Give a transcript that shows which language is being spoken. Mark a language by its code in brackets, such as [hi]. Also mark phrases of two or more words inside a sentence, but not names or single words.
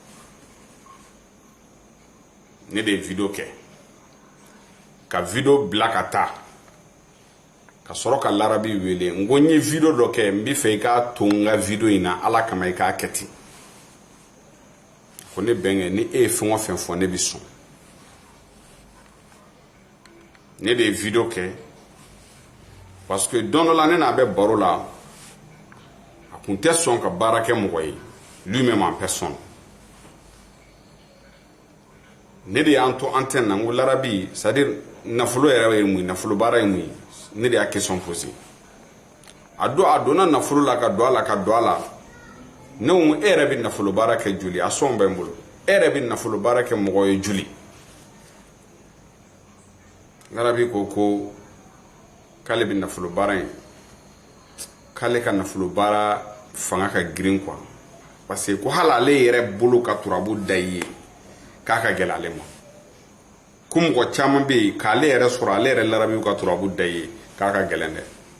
[bm] Ne de ye video kɛ ka video bila ka taa ka sɔrɔ ka l'arabi wele n ko n ye video dɔ kɛ n bɛ fɛ i k'a to n ka video in na Ala kama i k'a kɛ ten. Ko ne bɛnkɛ ni e ye fɛn o fɛn fɔ ne bɛ sɔn. Ne de ye video kɛ [fr] parce que [bm] don dɔ la ne n'a bɛ baro la a kun tɛ sɔn ka baara kɛ mɔgɔ ye [fr] lui-même en personne. [bm] Ne de y'an to antenne na n ko l'arabi [fr] c'est-à-dire [bm] nafolo yɛrɛ ye mun ye, nafolo baara ye mun ye, ne de y'a [fr] question posé. [bm] A donna nafolo la ka don a la ne ko e yɛrɛ bɛ nafolo baara kɛ joli a sɔn bɛ n bolo e yɛrɛ bɛ nafolo baara kɛ mɔgɔ ye joli. L'arabi ko k'ale bɛ nafolo baara in k'ale ka nafolo baara fanga ka girin [fr] quoi parce que [bm] ko hali ale yɛrɛ bolo ka turabu da i ye k'a ka gɛlɛ ale ma ko mɔgɔ caman bɛ yen k'ale yɛrɛ sɔrɔ ale yɛrɛ l'arabi ka turabu da i ye k'a ka gɛlɛn dɛ.